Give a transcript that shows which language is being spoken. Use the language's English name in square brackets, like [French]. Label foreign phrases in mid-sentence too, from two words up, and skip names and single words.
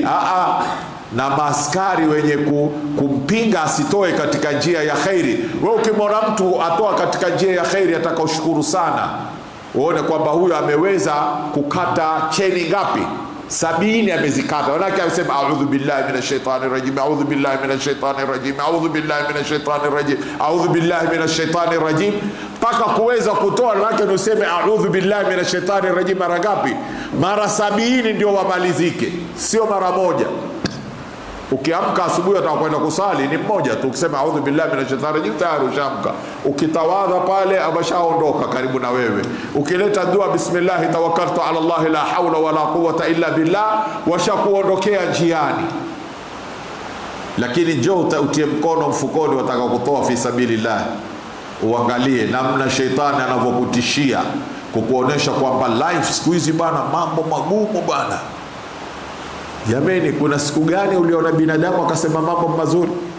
[Swahili] Na maaskari wenye kumpinga asitoe katika njia ya khairi. Wewe ukimwona mtu atoa katika njia ya khairi, atakaoshukuru sana. Uone kwamba huyu ameweza kukata cheni ngapi? 70 amezikata. Wanake amesema [Arabic] أعوذ بالله من الشيطان الرجيم, أعوذ بالله من الشيطان الرجيم, أعوذ بالله من الشيطان الرجيم, أعوذ بالله من الشيطان الرجيم, [Swahili] mpaka kuweza kutoa. Wanake useme [Arabic] أعوذ بالله من الشيطان الرجيم [Swahili] mara ngapi? Mara 70 ndio wamalizike, sio mara moja. Ukiamka asubuhi utakwenda kusali ni mmoja tu, ukisema [Arabic] أعوذ بالله من الشيطان الرجيم [Swahili] tayari ushamka. Ukitawadha pale ameshaondoka karibu na wewe. Ukileta dua [Arabic] بسم الله توكلت على الله لا حول ولا قوة إلا بالله, [Swahili] washakuondokea njiani. Lakini njoo utie mkono mfukoni, wataka kutoa [Arabic] في سبيل الله, [Swahili] uangalie namna sheitani anavyokutishia kukuonesha kwamba life siku hizi bana mambo magumu bana. Jameni, kuna siku gani uliona binadamu akasema mambo mazuri?